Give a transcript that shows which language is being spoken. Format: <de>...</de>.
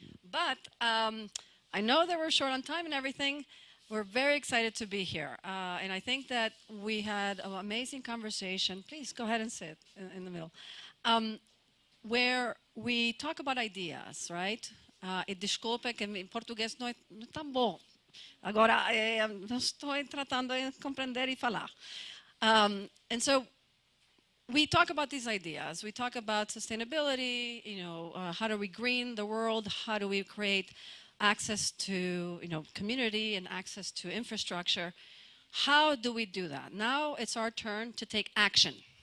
<en>But I know that we're short on time and everything. We're very excited to be here. And I think that we had an amazing conversation. Please go ahead and sit in the middle. Where we talk about ideas, right?</en> <pt>E desculpa que em português não é tão bom. Agora, estou tratando de compreender e falar.</pt> <en>And so we talk about these ideas. We talk about sustainability, how do we green the world? How do we create access to, community and access to infrastructure? How do we do that? Now it's our turn to take action.</en>